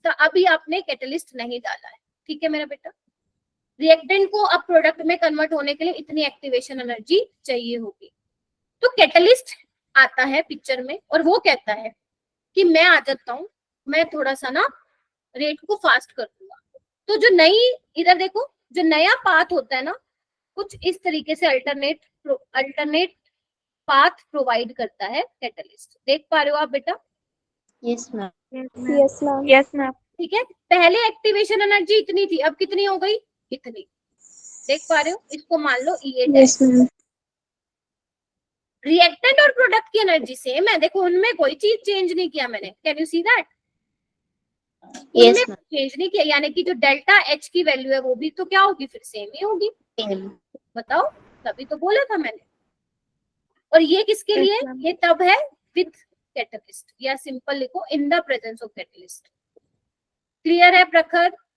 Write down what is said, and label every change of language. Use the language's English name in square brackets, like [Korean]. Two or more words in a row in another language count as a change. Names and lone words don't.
[Hindi] तो अभी आपने कैटलिस्ट नहीं डाला है, ठीक है मेरा बेटा। रिएक्टेंट को अब प्रोडक्ट में कन्वर्ट होने के लिए इतनी [English] activation energy [Hindi] चाहिए होगी, तो कैटलिस्ट आता है पिक्चर में और वो कहता है कि मैं आ जाता हूँ, मैं थोड़ा सा ना रेट को फास्ट कर दूंगा। तो जो नई, इधर देखो, जो नया पाथ होता है ना, कुछ इस तरीके से [English] alternate path provide [Hindi] करता है कैटलिस्ट, देख पा रहे हो आप बेटा? [English] Yes, ma'am. Yes, ma'am. Yes, ma'am. [Hindi] ठीक है, पहले [English] activation energy [Hindi] इतनी थी, अब कितनी हो गई, इतनी, देख पा रहे हो? इसको मान लो E8 है। [English] Yes ma'am. [Hindi] रिएक्टेंट और प्रोडक्ट की एनर्जी सेम है, देखो उनमें कोई चीज चेंज नहीं किया मैंने, [English] Can you see that? Yes, ma'am. [Hindi] चेंज नहीं किया, यानी कि जो [English] delta H [Hindi] की वैल्यू है वो भी तो क्या होगी, फिर सेम ही होगी, [English] Same. [Hindi] बताओ, तभी तो बोला था मैंने। और ये किसके [English] Yes, [Hindi] लिए, [English] ma'am. [Hindi] ये तब है [English] with catalyst, [Hindi] या सिंपल लिखो [English] in the presence of catalyst. [Hindi] क्लियर है प्रखर?